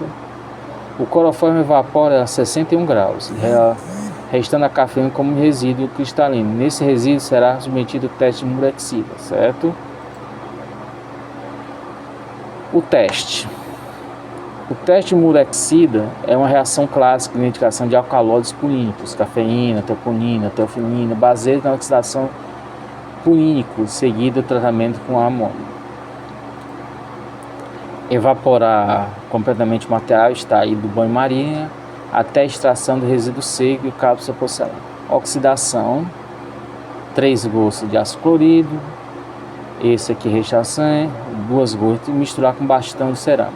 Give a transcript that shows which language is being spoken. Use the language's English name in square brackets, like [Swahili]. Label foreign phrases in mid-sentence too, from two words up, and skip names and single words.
[Portuguese] O clorofórmio evapora a 61 graus, restando a cafeína como resíduo cristalino. Nesse resíduo será submetido ao teste de Murexida, certo? O teste de Murexida é uma reação clássica de identificação de alcalóides purínicos, cafeína, teoponina, teofilina, baseada na oxidação purínico, seguido do tratamento com amônio. Evaporar completamente o material extraído do banho-maria até a extração do resíduo seco e cápsula porcelana. Oxidação, 3 gotas de ácido clorídrico, esse aqui rechaçante, 2 gotas, e misturar com bastão de cerâmica.